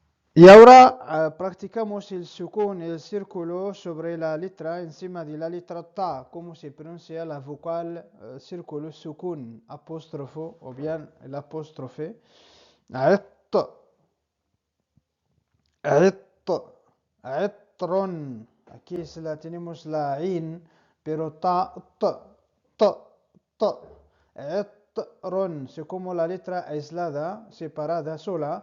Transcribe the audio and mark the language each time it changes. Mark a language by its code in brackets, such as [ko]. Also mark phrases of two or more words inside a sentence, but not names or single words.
[es] Y ahora practicamos el sukun, el círculo sobre la letra, encima de la letra ta, cómo se pronuncia la vocal círculo sukun, apóstrofo o bien el apóstrofe. [ar] عط عط عطر. [es] Aquí tenemos la in, pero ta, t, t, t. عطر, es como la letra aislada, separada, sola.